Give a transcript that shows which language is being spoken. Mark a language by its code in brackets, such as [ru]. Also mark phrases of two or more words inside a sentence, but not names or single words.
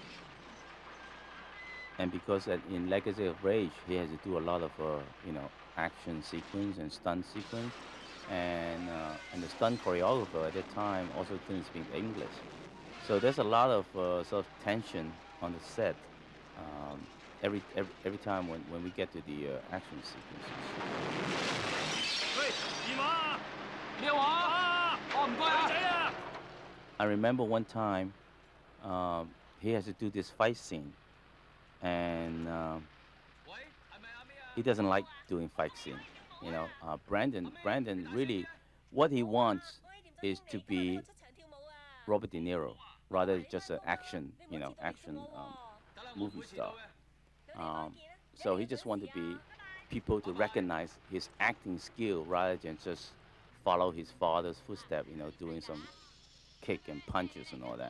[en] Um, and because in Legacy of Rage, he has to do a lot of you know, action sequence and stunt sequence, and the stunt choreographer at that time also couldn't speak English. So there's a lot of sort of tension on the set um, every time when we get to the action sequences. [yue] 喂，電話啊！咩話？哦，唔該啊！女仔啊！ [en] I remember one time he has to do this fight scene, and [yue] 喂，係咪阿咩啊？ [en] he doesn't like doing fight scene. You know, Brandon really, what he wants is to be Robert De Niro rather than just an action, you know, action movie star. Um, so he just want to be people to recognize his acting skill rather than just follow his father's footsteps, you know, doing some kick and punches and all that.